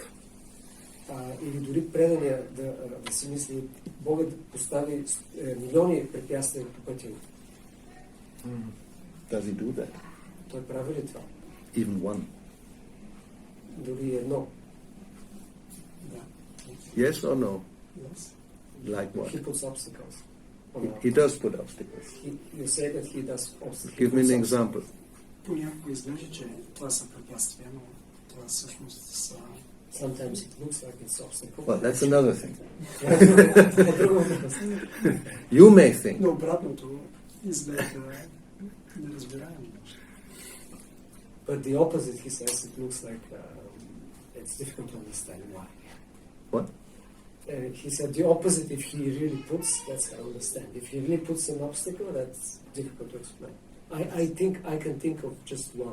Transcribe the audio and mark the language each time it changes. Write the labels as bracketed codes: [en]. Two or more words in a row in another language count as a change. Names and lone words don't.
[bg] Или дори предания да си мисли, Бога да постави милиони препятствия по пътя му. [en] Does he do that? [bg] Той прави ли това? [en] Even one? [bg] Дори едно. Да. [en] Yes or no? Yes. Like what? He puts obstacles. He does put obstacles. You say that he does obstacles. Give me an example. [bg] Понякога изглежда, че това са препятствия, но това всъщност са... [en] Sometimes it looks like it's obstacle. Well, that's another thing. [bg] Друго въпрос. [en] You may think. [bg] Но обратното изглежда неразбираемо. [en] But the opposite, he says, it looks like it's difficult to understand why. What? He said the opposite, if he really puts, that's I understand. If he really puts an obstacle, that's difficult to explain. I think I can think of just one